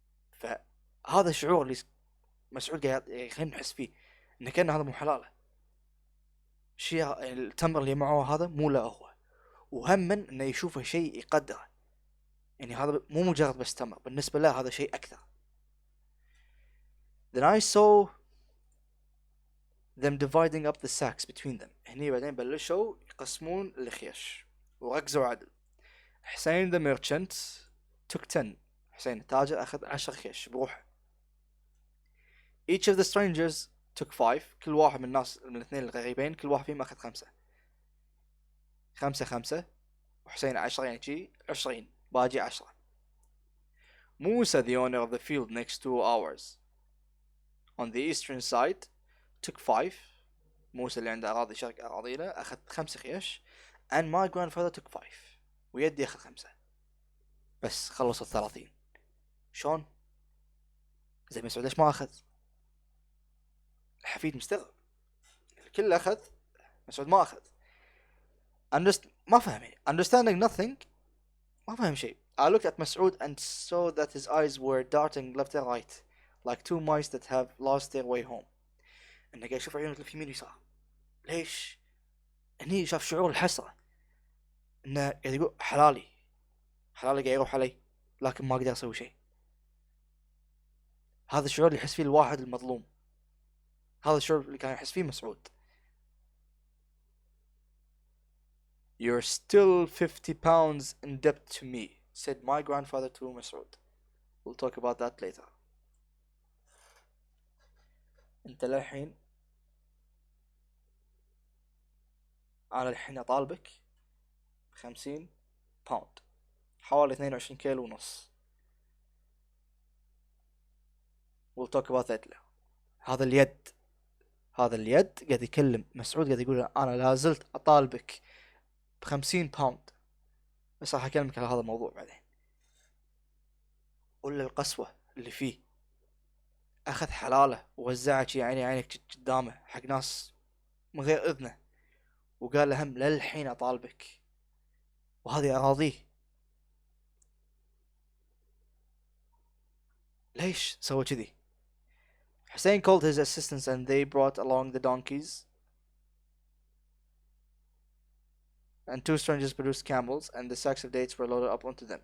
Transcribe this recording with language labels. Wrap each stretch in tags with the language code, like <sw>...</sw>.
<ar>فهذا الشعور اللي مسعود قاعد يخلينا نحس فيه انه كان هذا مو حلاله. شيء التمر اللي معه هذا مو له هو، وهم انه يشوفه شيء يقدره، يعني هذا مو مجرد بس تمر، بالنسبه له هذا شيء اكثر.</ar> <en>Then I saw them dividing up the sacks between them.</en> <ar>هني بعدين بلشوا يقسمون الخيش وركزوا عدل.</ar> <en>حسين the merchant took 10.</en> <ar>حسين التاجر اخذ 10 خيش بروحه.</ar> <en>Each of the strangers took 5.</en> <ar>كل واحد من الناس من الاثنين الغريبين كل واحد فيهم اخذ 5. 5 5 وحسين 10 يعني شي 20 باجي 10.</ar> <en>موسى the owner of the field next to ours on the eastern side took 5.</en> <ar>موسى اللي عنده أراضي شرق أراضينا أخذ 5 خيش.</ar> <en>and my grandfather took 5.</en> <ar>ويدي أخذ 5. بس خلصوا 30. شلون؟ زي مسعود ليش ما أخذ؟ الحفيد مستغرب، الكل أخذ مسعود ما أخذ. ما فهم يعني</ar> <en>understanding nothing،</en> <ar>ما فهم شيء.</ar> <en>I looked at مسعود and saw that his eyes were darting left and right like two mice that have lost their way home.</en> <ar>انه قاعد يشوف عيونه تلف يمين ويسار. ليش؟ هني شاف شعور الحسرة، انه قاعد يقول حلالي قاعد يروح علي لكن ما اقدر اسوي شيء. هذا الشعور اللي يحس فيه الواحد المظلوم، هذا الشعور اللي كان يحس فيه مسعود.</ar> <en>You're still 50 pounds in debt to me, said my grandfather to مسعود. We'll talk about that later.</en> <ar>انت للحين انا الحين اطالبك 50 باوند، حوالي 22 كيلو ونص.</ar> <en>We'll talk about that later.</en> <ar>هذا اليد قاعد يكلم مسعود، قاعد يقول انا لازلت اطالبك ب50 باوند، بس راح اكلمك على هذا الموضوع بعدين. ولا القسوة اللي فيه، اخذ حلاله ووزعها شي عيني عينك قدامه حق ناس من غير اذنه، وقال له هم للحين اطالبك وهذه اراضيه. ليش سوى كذي؟</ar> <en>Hussein called his assistants and they brought along the donkeys, and 2 strangers produced camels and the sacks of dates were loaded up onto them.</en>